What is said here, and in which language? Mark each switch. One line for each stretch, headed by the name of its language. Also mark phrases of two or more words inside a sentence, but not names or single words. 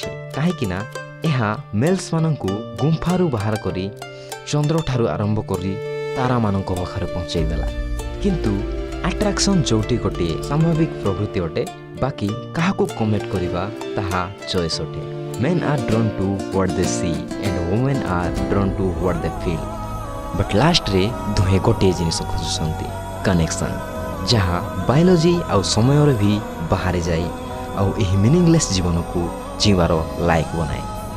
Odia: କାହିଁକି ନା ଏହା ମେଲ୍ସମାନଙ୍କୁ ଗୁମ୍ଫାରୁ ବାହାର କରି ଚନ୍ଦ୍ରଠାରୁ ଆରମ୍ଭ କରି ତାରାମାନଙ୍କ ପାଖରେ ପହଞ୍ଚାଇଦେଲା। କିନ୍ତୁ ଆଟ୍ରାକ୍ସନ୍ ଯେଉଁଠି ଗୋଟିଏ ସ୍ୱାଭାବିକ ପ୍ରବୃତ୍ତି ଅଟେ, ବାକି କାହାକୁ କମେଣ୍ଟ କରିବା ତାହା ଚଏସ୍ ଅଟେ।
English: Men are drawn to what they see and women are drawn to what they feel.
Odia: ବଟ୍ ଲାଷ୍ଟରେ ଦୁହେଁ ଗୋଟିଏ ଜିନିଷ ଖୋଜୁଛନ୍ତି, କନେକ୍ସନ୍, ଯାହା ବାୟୋଲୋଜି ଆଉ ସମୟରେ ବି ବାହାରେ ଯାଏ ଆଉ ଏହି ମିନିଂଲେସ୍ ଜୀବନକୁ ଜୀଇବାର ଲାୟକ ବନାଏ।